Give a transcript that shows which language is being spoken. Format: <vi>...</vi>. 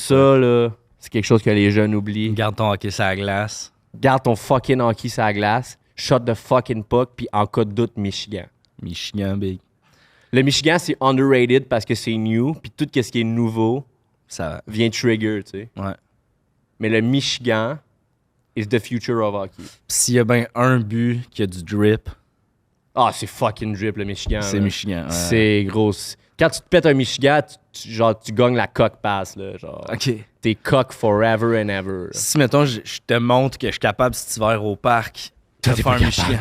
<fr>Ça, là, c'est quelque chose que les jeunes oublient. Garde ton hockey sur la glace. Garde ton fucking hockey sur la glace.</fr> <en>Shut the fucking puck</en> <fr>puis en cas de doute, Michigan. Michigan, big. Le Michigan, c'est underrated parce que c'est new puis tout ce qui est nouveau ça vient trigger, tu sais. Ouais. Mais le</fr> <en>Michigan is the future of hockey.</en> <fr>S'il y a bien un but qui a du drip... Ah, c'est fucking drip, le Michigan. C'est là. Michigan. Ouais. C'est gros. Quand tu te pètes un Michigan, tu gagnes la coque pass. Là, genre. OK. T'es coq</fr> <en>forever and ever.</en> <fr>Là. Si, mettons, je te montre que je suis capable cet hiver au parc de faire un Michigan.</fr>